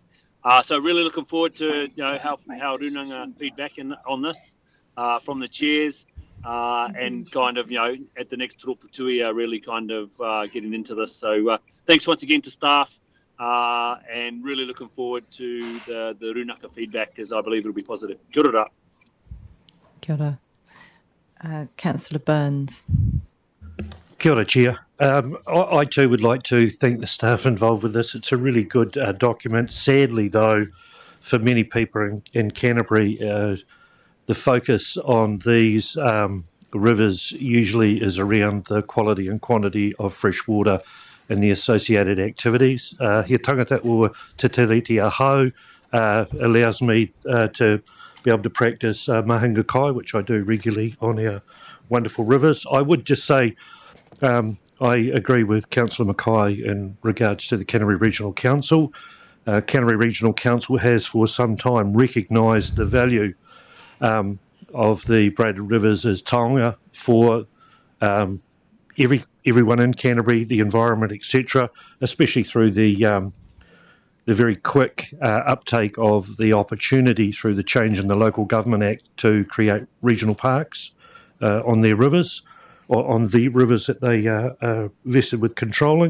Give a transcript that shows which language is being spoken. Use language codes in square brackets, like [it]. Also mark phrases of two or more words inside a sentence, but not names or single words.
[en] So really looking forward to how Runanga feedback on this from the chairs and kind of at the next Turuputuia really kind of getting into this. So thanks once again to staff. And really looking forward to the Runaka feedback, as I believe it'll be positive. [mi] Kia ora. Kia ora. [en] Councillor Burns. [mi] Kia ora, [en] Chair. I too would like to thank the staff involved with this. It's a really good document. Sadly, though, for many people in Canterbury, the focus on these rivers usually is around the quality and quantity of fresh water and the associated activities. [mi] He tangata o Te Tiriti Ahau [en] allows me to be able to practice [mi] mahinga kai, [en] which I do regularly on our wonderful rivers. I would just say I agree with Councillor Mackay in regards to the Canterbury Regional Council. Canterbury Regional Council has for some time recognised the value of the Braided rivers as taonga for everyone in Canterbury, the environment, etc., especially through the very quick uptake of the opportunity through the change in the Local Government Act to create regional parks on their rivers, or on the rivers that they are vested with controlling.